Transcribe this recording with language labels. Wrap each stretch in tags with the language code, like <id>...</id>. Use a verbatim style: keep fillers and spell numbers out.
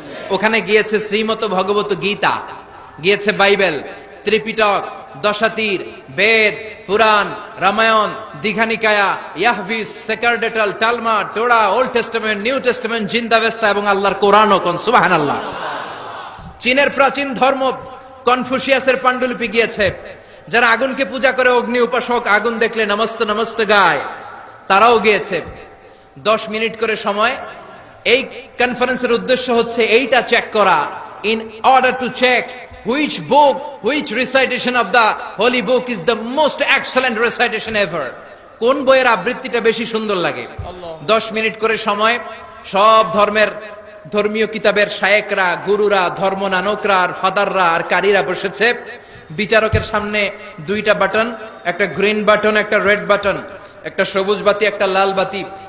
<bn>ওখানে গিয়েছে শ্রীমত ভগবত গীতা, গিয়েছে বাইবেল, ত্রিপিটক, দশাতীর, বেদ, পুরাণ, রামায়ণ, দীঘানিকায়া, ইয়াহভিস্ট, সেকারডেটাল, Talmud, Torah, old testament, new testament, জিন্দাবেস্তা এবং আল্লাহর কোরআন। ও কোন সুবহানাল্লাহ। চীনের প্রাচীন ধর্ম কনফুসিয়াসের পাণ্ডুলিপি গিয়েছে। যারা আগুনকে পূজা করে, অগ্নি উপাসক, আগুন দেখলে নমস্তে নমস্তে গায়, তারাও গিয়েছে। দশ মিনিট করে সময়। এই কনফারেন্সের উদ্দেশ্য হচ্ছে এইটা চেক করা,</bn> <en>In order to check which book, which recitation of the holy book is the most excellent recitation ever.</en> <bn>কোন বইয়ের আবৃত্তিটা বেশি সুন্দর লাগে। দশ মিনিট করে সময়। সব ধর্মের ধর্মীয় কিতাবের শায়েকরা, গুরুরা, ধর্ম নানকরা আর ফাদাররা আর কারীরা বসেছে। বিচারকের সামনে দুইটা বাটন, একটা গ্রিন বাটন, একটা রেড বাটন, একটা সবুজ বাতি, একটা লাল বাতি।</bn>